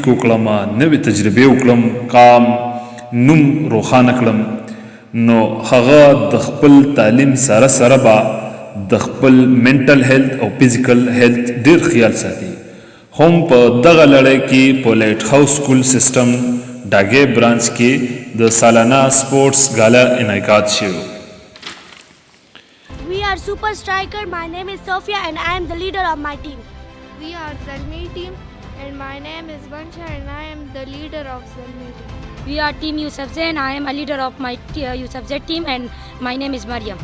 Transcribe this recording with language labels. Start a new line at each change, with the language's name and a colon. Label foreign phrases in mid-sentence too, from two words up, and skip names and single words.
Pashto: وکړم نوې تجربې وکړم کام نوم روښانه کړم نو هغه د خپل تعلیم سره سره به د خپل
English: mental health
Pashto: او
English: physical health
Pashto: ډیر خیال ساتي هم په دغه لړۍ کې په لایټ هاوس سکول سیستم ډاګې برانچ کې د سالانه
English: sports gala
Pashto: انعقاد شوی
English: We are Super Striker. My name is Sophia and I am the leader of my team. We are Zalmi team and my name is Vansha and I am the leader of Zalmi team. We are team Yusufzai and I am a leader of my Yusufzai team and my name is Mariam.